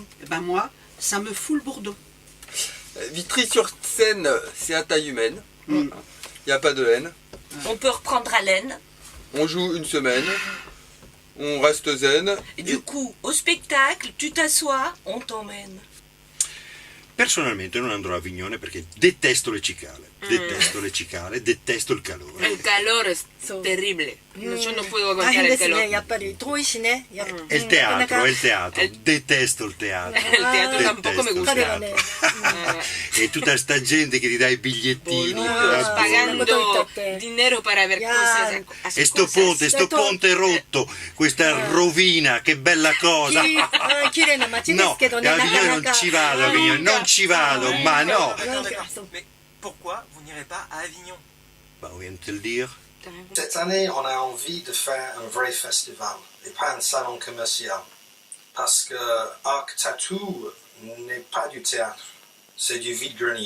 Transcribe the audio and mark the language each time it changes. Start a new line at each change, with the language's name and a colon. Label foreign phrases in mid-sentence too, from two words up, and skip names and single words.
French: Eh ben moi, ça me fout le bourdeau. Vitry-sur-Seine, c'est à taille humaine, il n'y a pas de haine. On peut reprendre haleine. On joue une semaine, on reste zen. Et du coup, au spectacle, tu t'assois, on t'emmène.
Italian: Personalmente non andrò a Avignone perché detesto le cicale, detesto le cicale, detesto il calore.
Spanish: El calor es terrible. Yo no puedo aguantar el calor.
Italian: È il teatro, detesto il teatro.
Spanish: El teatro tampoco me gusta.
Italian: E tutta sta gente che ti dà i bigliettini.
Spanish: Pagando dinero para ver cosas.
Italian: E sto ponte rotto, questa rovina, che bella cosa. No, a Avignone non ci vado, Avignone, non ci vado, ma no.
French: Mais pourquoi vous n'irez pas à Avignon? Bah, on vient de te le dire. Cette année, on a envie de faire un vrai festival et pas un salon commercial. Parce que Arc Tattoo n'est pas du théâtre, c'est du vide-grenier.